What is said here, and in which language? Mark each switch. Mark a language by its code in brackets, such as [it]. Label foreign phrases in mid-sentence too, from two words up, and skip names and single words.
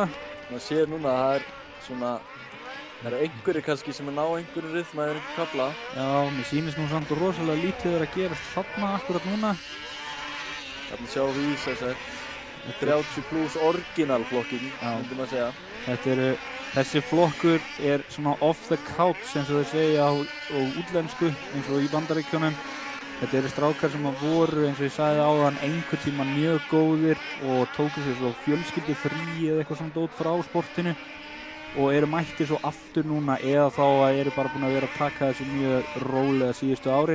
[is] Maður sér núna að það er svona, það eru einhverjir kannski sem ná einhverju rytma eða einhver kafla. Já, mér sýnist nú samt rosalega lítið að gerast þarna akkurat núna. Þarna sjáum við í þess að 30 plus orginal flokking, myndi maður segja. Þessi flokkur er svona [en] off the couch [is] eins og þeir segja á útlensku eins og í Bandaríkjunum. Þetta eru strákar sem voru eins og ég sagði áðan einhvern tíma mjög góðir og tóku sér svo fjölskyldufrí eða eitthvað svona dót frá sportinu og eru mættir svo aftur núna eða þá að eru bara búin að vera að taka þessu mjög rólega síðustu árin.